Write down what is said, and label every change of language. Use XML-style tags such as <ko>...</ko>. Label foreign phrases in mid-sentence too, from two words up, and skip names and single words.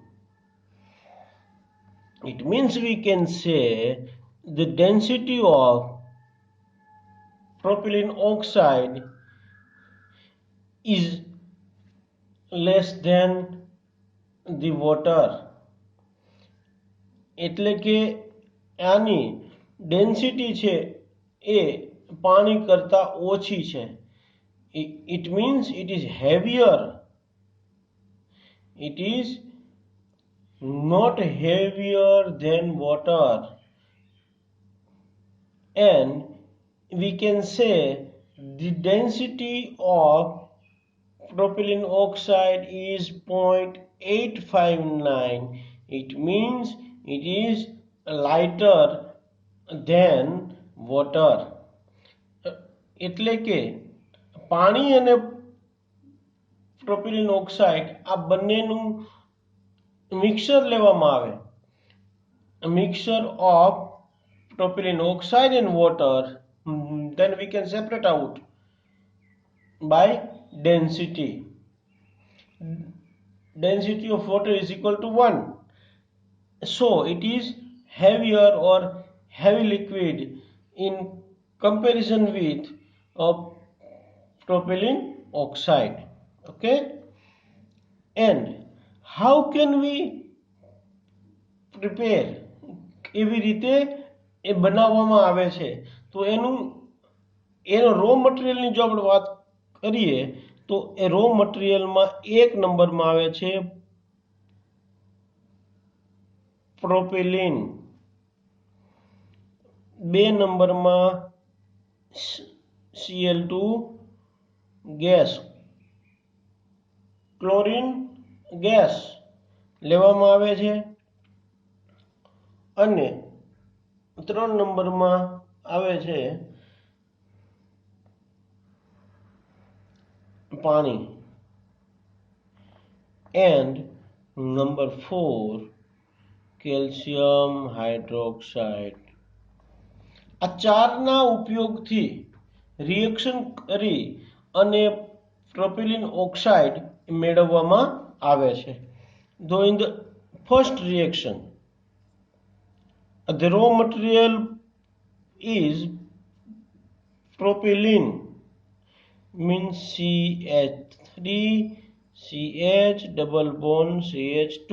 <en>It means we can say the density of propylene oxide is less than the water.</en> <gu>એટલે કે આની ડેન્સિટી છે એ પાણી કરતા ઓછી છે.</gu> <en>It means it is heavier. It is not heavier than water. And we can say the density of propylene oxide is 0.859. It means it is lighter than water.</en> <gu>એટલે કે પાણી અને</gu> <en>propylene oxide</en> <gu>આ બંનેનું મિક્સર લેવામાં આવે.</gu> <en>mixture of propylene oxide and water, then we can separate out by density. Density of water is equal to 1. So it is heavier or heavy liquid in comparison with propylene oxide. Okay, and how can we prepare?</en> <gu>કેવી રીતે એ બનાવવામાં આવે છે? તો એનો</gu> <en>raw materialની</en> <gu>જો આપણે વાત કરીએ તો એ</gu> <en>raw materialમાં</en> <gu>1 નંબરમાં આવે છે પ્રોપિલિન, 2 નંબરમાં Cl2 ગેસ,</gu> <en>chlorine gas</en> <gu>લેવામાં આવે છે અને 3 નંબરમાં આવે છે પાણી.</gu> <en>And number 4 calcium hydroxide.</en> <gu>આ ચારના ઉપયોગથી રિએક્શન કરી અને</gu> <en>propylene oxide</en> <gu>મેળવવામાં આવે છે.</gu> <en>Though in the first reaction the raw material is propylene, means CH3 CH double bond CH2.</en>